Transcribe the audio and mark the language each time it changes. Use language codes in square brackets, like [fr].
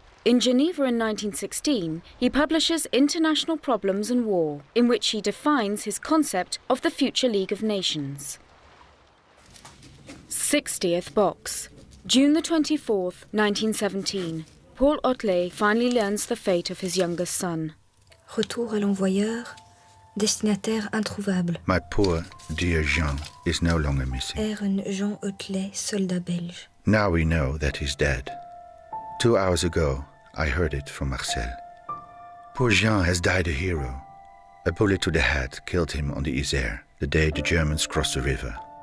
[en] In Geneva in 1916, he publishes International Problems and War, in which he defines his concept of the future League of Nations. 60th box. June the 24th, 1917. Paul Otlet finally learns the fate of his youngest son. [fr] Retour à l'envoyeur, destinataire introuvable. [en] My poor, dear Jean is no longer missing. [fr] Aaron Jean Otlet, soldat belge. [en] Now we know that he's dead. 2 hours ago, I heard it from Marcel. Poor Jean has died a hero. A bullet to the head killed him on the Isère, the day the Germans crossed the river.